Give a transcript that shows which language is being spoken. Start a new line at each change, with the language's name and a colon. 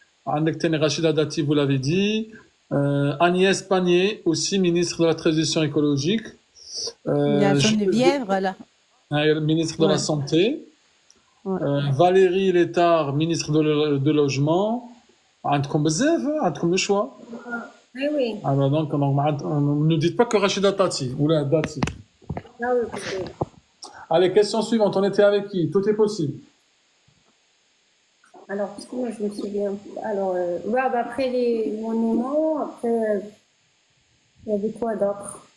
Arabic: عندك تاني
French: Rachida Dati, vous l'avez dit. Agnès Pannier, aussi ministre de la Transition écologique. Il y a Geneviève, voilà. Ministre de la Ouais. Santé. Ouais. Valérie Létard, ministre de Logement.
Arabic: عندكم بزاف, عندكم
French: le choix. Oui, oui. Alors donc, ne dites pas que Rachida Tati, ou là, Dati. Ah oui, parce que- Allez, question suivante, on était avec qui? Tout est possible. Alors, parce que moi, je me souviens. Alors, ouais, bah, après les monuments, après, il y avait quoi d'autre?